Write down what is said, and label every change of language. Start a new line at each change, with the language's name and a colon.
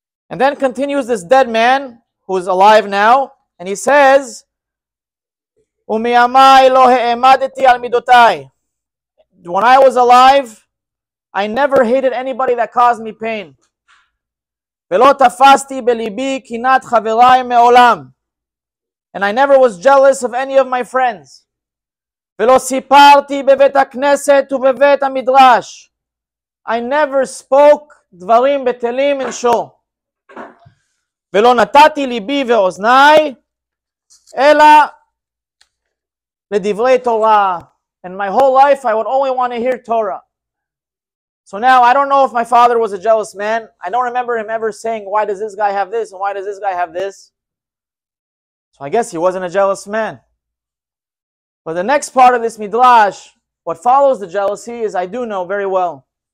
English: And then continues this dead man who is alive now, and he says,
Hebrew: Umiyamai lo he'emadeti al midotai.
English: When I was alive, I never hated anybody that caused me pain.
Hebrew: Velo tafasti belibi kinat chaverai me'olam.
English: And I never was jealous of any of my friends.
Hebrew: ולא סיפרתי בבית הכנסת ובבית המדרש.
English: I never spoke
Hebrew: דברים בטלים
English: in shul.
Hebrew: ולא נתתי ליבי ואוזניי, אלא לדברי תורה.
English: And my whole life I would only want to hear Torah. So now I don't know if my father was a jealous man. I don't remember him ever saying, why does this guy have this and why does this guy have this? So I guess he wasn't a jealous man. But the next part of this midrash, what follows the jealousy, is I do know very well.